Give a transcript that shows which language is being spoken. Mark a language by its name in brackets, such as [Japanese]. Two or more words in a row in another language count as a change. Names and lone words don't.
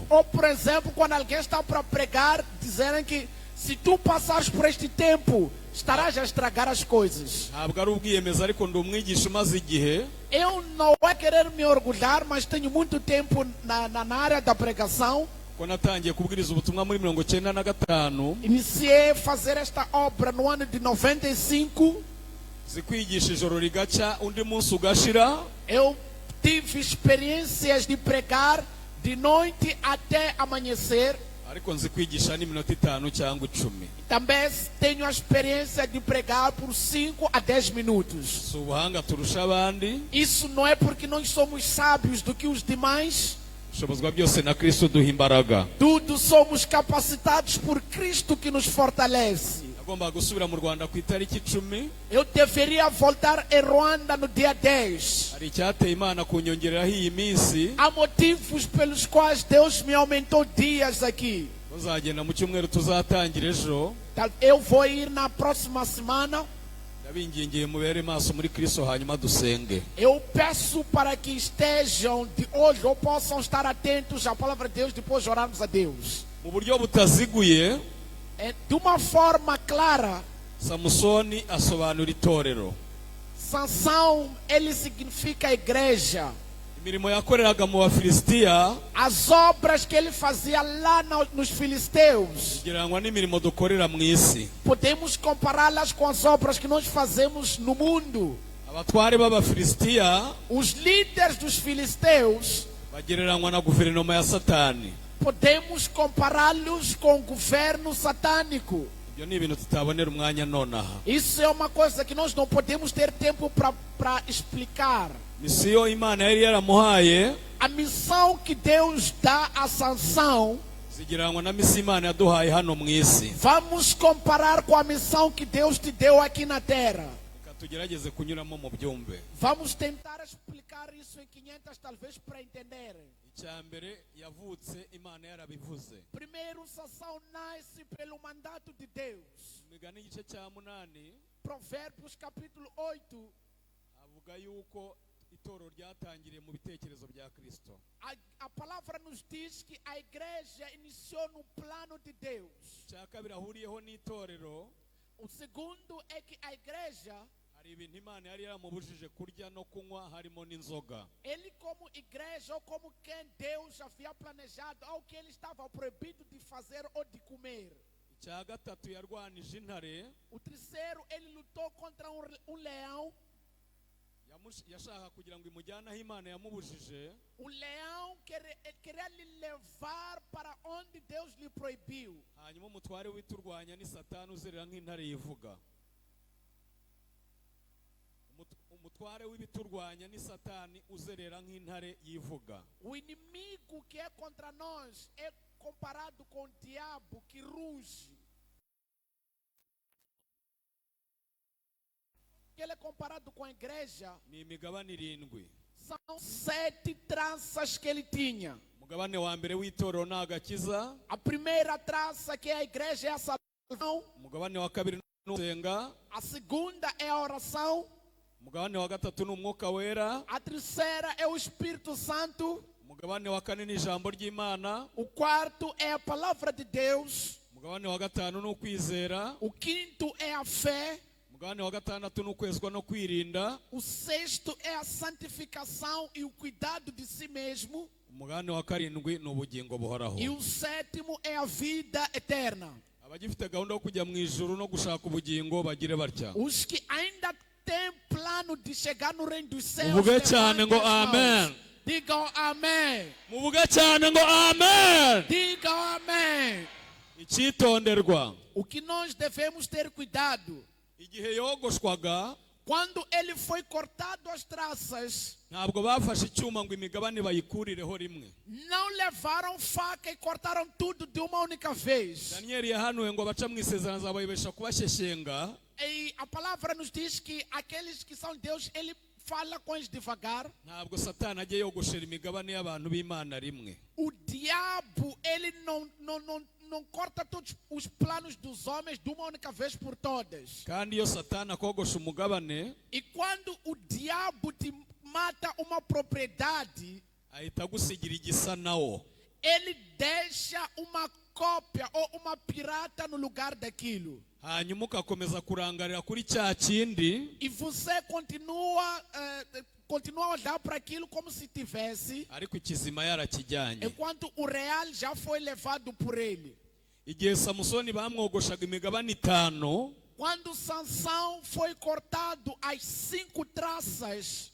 [Portuguese] Ou, por exemplo, quando alguém está para pregar, dizerem que se tu passares por este tempo, estarás a estragar as coisas. [Kinyarwanda] Ntabwo ari ubwiyemeza ariko ndi umwigisha umaze igihe, [Portuguese] Eu não é querer me orgulhar, mas tenho muito tempo na área da pregação. [Kinyarwanda] ko natangiye kubwiriza ubutumwa muri 1995, [Portuguese] Iniciei a fazer esta obra no ano de 95. [Kinyarwanda] zikwigisha ijoro rigacya undi munsi ugashira. [Portuguese] Eu tive experiências de pregar de noite até amanhecer. [Kinyarwanda] Ariko nzikwigisha n'iminota 5 cyangwa 10. [Portuguese] Também tenho a experiência de pregar por 5 a 10 minutos. [Kinyarwanda] Si ubuhanga turusha abandi, [Portuguese] Isso não é porque nós somos sábios do que os demais. [Kinyarwanda] ushobozwa byose na Kristo duha imbaraga. [Portuguese] Tudo somos capacitados por Cristo que nos fortalece. [Kinyarwanda] Agomba gusubira mu Rwanda ku itariki 10. [Portuguese] Eu deveria voltar em Ruanda no dia 10. [Kinyarwanda] Hari icyateye Imana kunyongereraho iyi minsi, [Portuguese] Há motivos pelos quais Deus me aumentou dias aqui. [Kinyarwanda] uzagenda mu cyumweru tuzatangira ejo. [Portuguese] Eu vou ir na próxima semana. [Kinyarwanda] Ndabingingiye mubere maso muri Kristo hanyuma dusenge. [Portuguese] Eu peço para que estejam de hoje ou possam estar atentos à palavra de Deus depois de orarmos a Deus. [Kinyarwanda] Mu buryo butaziguye, [Portuguese] De uma forma clara, [Kinyarwanda] Samusoni asobanura itorero. [Portuguese] Sansão, ele significa igreja. [Kinyarwanda] Imirimo yakoreraga mu Bafilisitiya [Portuguese] As obras que ele fazia lá nos filisteus, [Kinyarwanda] gereranywa n'imirimo dukorera mu isi. [Portuguese] podemos compará-las com as obras que nós fazemos no mundo. [Kinyarwanda] Abatware b'Abafilisitiya [Portuguese] Os líderes dos filisteus, [Kinyarwanda] bagereranywa na guverinoma ya Satani. [Portuguese] podemos compará-los com o governo satânico. [Kinyarwanda] Ibyo ni ibintu tutabonera umwanya nonaha. [Portuguese] Isso é uma coisa que nós não podemos ter tempo para explicar. [Kinyarwanda] Misiyo Imana yari yaramuhaye [Portuguese] A missão que Deus dá a Sansão, [Kinyarwanda] zigereranywa na misiyo Imana yaduhaye hano mu isi. [Portuguese] vamos comparar com a missão que Deus te deu aqui na terra. [Kinyarwanda] Reka tugerageze kunyuramo mu byumve. [Portuguese] Vamos tentar explicar isso em 500 talvez para entenderem. [Kinyarwanda] Icya mbere yavutse Imana yarabivuze. [Portuguese] Primeiro, Sansão nasce pelo mandato de Deus. [Kinyarwanda] Imigani igice cya 8 [Portuguese] Provérbios capítulo 8. [Kinyarwanda] avuga yuko itoro ryatangiriye mu bitekerezo bya Kristo. [Portuguese] A palavra nos diz que a igreja iniciou no plano de Deus. [Kinyarwanda] Icya kabiri ahuriyeho n'itorero, [Portuguese] O segundo é que a igreja, [Kinyarwanda] hari ibintu Imana yari yaramubujije kurya no kunywa harimo n'inzoga. [Portuguese] ele como igreja ou como quem Deus havia planejado, ao que ele estava proibido de fazer ou de comer. [Kinyarwanda] Icya gatatu yarwanije intare, [Portuguese] O terceiro, ele lutou contra um leão. [Kinyarwanda] yashaka kugira ngo imujyane aho Imana yamubujije. [Portuguese] O leão queria lhe levar para onde Deus lhe proibiu. [Kinyarwanda] Hanyuma umutware w'iturwanya ni Satani uzerera nk'intare yivuga. Umutware w'ibiturwanya ni Satani uzerera nk'intare yivuga. [Portuguese] O inimigo que é contra nós é comparado com o diabo que ruge. Ele é comparado com a igreja. [Kinyarwanda] Ni imigabane 7. [Portuguese] São 7 tranças que ele tinha. [Kinyarwanda] Umugabane wa mbere w'itorero ni agakiza. [Portuguese] A primeira trança, que é a igreja, é a salvação. [Kinyarwanda] Umugabane wa kabiri ni ugusenga. [Portuguese] A segunda é a oração. [Kinyarwanda] Umugabane wa gatatu ni umwuka wera. [Portuguese] A terceira é o Espírito Santo. [Kinyarwanda] Umugabane wa kane ni ijambo ry'Imana. [Portuguese] O quarto é a palavra de Deus. [Kinyarwanda] Umugabane wa gatanu ni ukwizera. [Portuguese] O quinto é a fé. [Kinyarwanda] umugabane wa gatandatu ni ukwezwa no kwirinda. [Portuguese] O sexto é a santificação e o cuidado de si mesmo. [Kinyarwanda] Umugabane wa karindwi ni ubugingo buhoraho. [Portuguese] E o sétimo é a vida eterna. [Kinyarwanda] Abagifite gahunda yo kujya mu ijuru no gushaka ubugingo bagire batya. [Portuguese] Os que ainda têm plano de chegar no reino dos céus, [Kinyarwanda] Muvuge cyane ngo [Portuguese] levantem as mãos. [Kinyarwanda] amen. [Portuguese] Digam amém. [Kinyarwanda] Muvuge cyane ngo amen. [Portuguese] Digam amém. [Kinyarwanda] Icyitonderwa, [Portuguese] O que nós devemos ter cuidado, [Kinyarwanda] igihe yogoshwaga [Portuguese] quando ele foi cortado as traças, [Kinyarwanda] ntabwo bafashe icyuma ngo imigabane bayikurireho rimwe. [Portuguese] não levaram faca e cortaram tudo de uma única vez. [Kinyarwanda] Daniyeli yahanuwe ngo abaca mu isezerano azabayobesha kubashyeshyenga. [Portuguese] E a palavra nos diz que aqueles que são de Deus, ele fala com eles devagar. [Kinyarwanda] Ntabwo Satani ajya yogoshera imigabane y'abantu b'Imana rimwe. [Portuguese] O diabo, ele não corta todos os planos dos homens de uma única vez por todas. [Kinyarwanda] Kandi iyo Satani akogosha umugabane, [Portuguese] E quando o diabo te mata uma propriedade, [Kinyarwanda] ahita agusigira igisa nawo. [Portuguese] ele deixa uma cópia ou uma pirata no lugar daquilo. [Kinyarwanda] Hanyuma ugakomeza kurangarira kuri cya kindi, [Portuguese] E você continua a olhar para aquilo como se tivesse, [Kinyarwanda] ariko ikizima yarakijyanye. [Portuguese] enquanto o real já foi levado por ele. [Kinyarwanda] Igihe Samusoni bamwogoshaga imigabane 5, [Portuguese] Quando Sansão foi cortado as 5 traças,